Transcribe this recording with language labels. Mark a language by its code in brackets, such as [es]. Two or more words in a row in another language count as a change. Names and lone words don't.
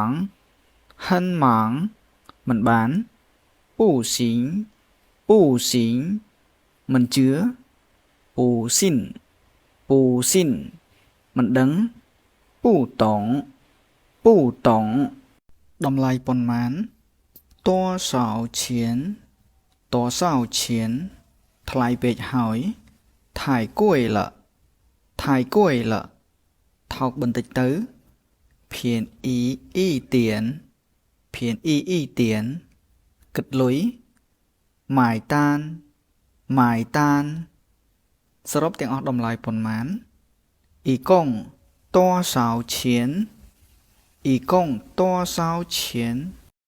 [km] មិនបាន不行មិនជឿ不信មិនដឹង不懂 តម្លៃប៉ុន្មាន [zh] 多少钱 [km] ថ្លៃពេកហើយ [zh] 太贵了 [km] ថោកបន្តិចទៅ [zh] 便宜一點 [km] គិតលុយ买單សរុបទាំងអស់តម្លៃប៉ុន្មាន [zh] 一共多少錢